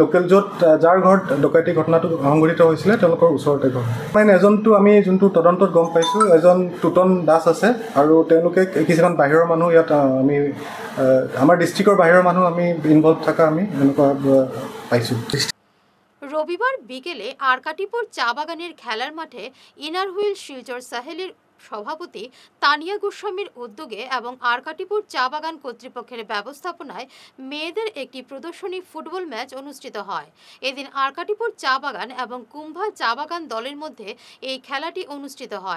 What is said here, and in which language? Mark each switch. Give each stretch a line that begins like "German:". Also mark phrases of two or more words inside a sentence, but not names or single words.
Assamese: লোকেল য'ত যাৰ ঘৰত ডকাইতি ঘটনাটো সংঘটিত হৈছিলে তেওঁলোকৰ ওচৰতে ঘৰ। মানে এজনটো আমি যোনটো তদন্তত গম পাইছোঁ, এজন টুটন দাস আছে আৰু তেওঁলোকে কিছুমান বাহিৰৰ মানুহ ইয়াত আমি আমাৰ ডিষ্ট্ৰিক্টৰ বাহিৰৰ মানুহ আমি ইনভলভ থকা আমি এনেকুৱা পাইছোঁ।
Bangla: রবিবার বিকেলে আরকাটিপুর চা বাগানের খেলার মাঠে ইনার হুইল শিলচর সাহেলির সভাপতি তানিয়া গোস্বামীর উদ্যোগে এবং আরকাটিপুর চা বাগান কর্তৃপক্ষের ব্যবস্থাপনায় মেয়েদের একটি প্রদর্শনী ফুটবল ম্যাচ অনুষ্ঠিত হয়। এদিন আরকাটিপুর চা বাগান এবং কুম্ভা চা বাগান দলের মধ্যে এই খেলাটি অনুষ্ঠিত হয়।